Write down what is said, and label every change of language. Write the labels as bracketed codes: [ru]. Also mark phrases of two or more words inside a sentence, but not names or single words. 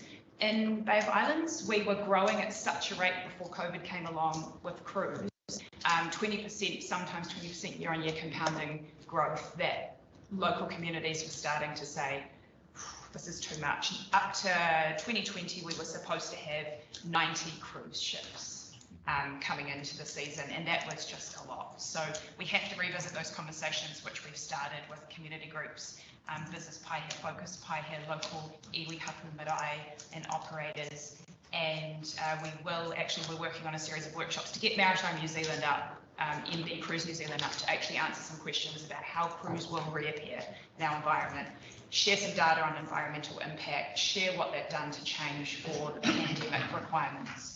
[en] In Bay of Islands, we were growing at such a rate before COVID came along with cruise, 20%, sometimes 20% year on year compounding growth, that local communities were starting to say, this is too much. Up to 2020, we were supposed to have 90 cruise ships coming into the season, and that was just a lot. So we have to revisit those conversations, which we've started with community groups, business Paihe, focus Paihe, local [mi] iwi, hapu, marae, [en] and operators. And we're working on a series of workshops to get Maritime New Zealand up, MB Cruise New Zealand up, to actually answer some questions about how cruise will reappear in our environment, share some data on environmental impact, share what they've done to change for the pandemic requirements.